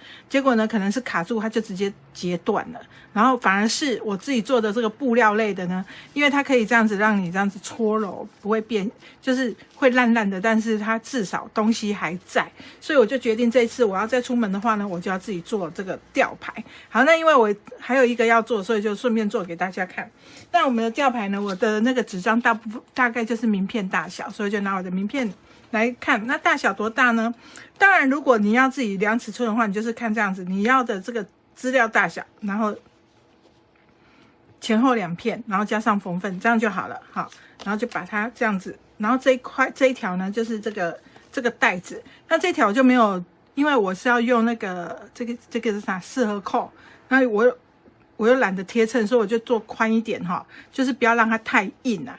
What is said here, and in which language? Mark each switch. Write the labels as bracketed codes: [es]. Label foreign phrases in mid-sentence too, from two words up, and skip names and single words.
[zh] 結果呢，可能是卡住，它就直接截斷了。然後反而是我自己做的這個布料類的呢，因為它可以這樣子讓你這樣子搓揉，不會變，就是會爛的，但是它至少東西還在。所以我就決定這一次我要再出門的話呢，我就要自己做這個吊牌。好，那因為我還有一個要做，所以就順便做給大家看。那我們的吊牌呢，我的那個紙張大概就是名片大小，所以就拿我的名片來看。那大小多大呢？當然如果你要自己量尺寸的话，你就是看這樣子，你要的這個資料大小，然後前後2片，然後加上縫份，這樣就好了。好，然後就把它這樣子，然後這一條呢，就是這個帶子。那這條就沒有，因為我是要用那個這個是啥4合扣，那我又懶得貼襯，所以我就做寬一點哈，就是不要讓它太硬啊。